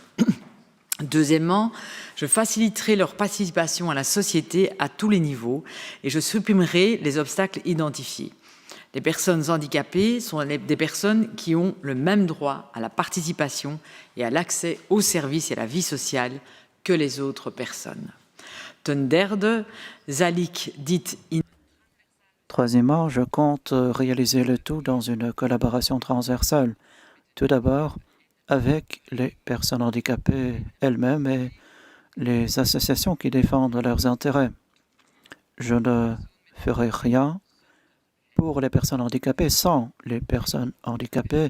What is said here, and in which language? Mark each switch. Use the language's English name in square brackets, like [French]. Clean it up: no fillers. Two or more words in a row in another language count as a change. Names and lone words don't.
[French] Deuxièmement, je faciliterai leur participation à la société à tous les niveaux et je supprimerai les obstacles identifiés. Les personnes handicapées sont des personnes qui ont le même droit à la participation et à l'accès aux services et à la vie sociale que les autres personnes. [Dutch] Ten derde zal ik dit in... [French] Troisièmement, je compte réaliser le tout dans une collaboration transversale. Tout d'abord, avec les personnes handicapées elles-mêmes et les associations qui défendent leurs intérêts. Je ne ferai rien pour les personnes handicapées sans les personnes handicapées.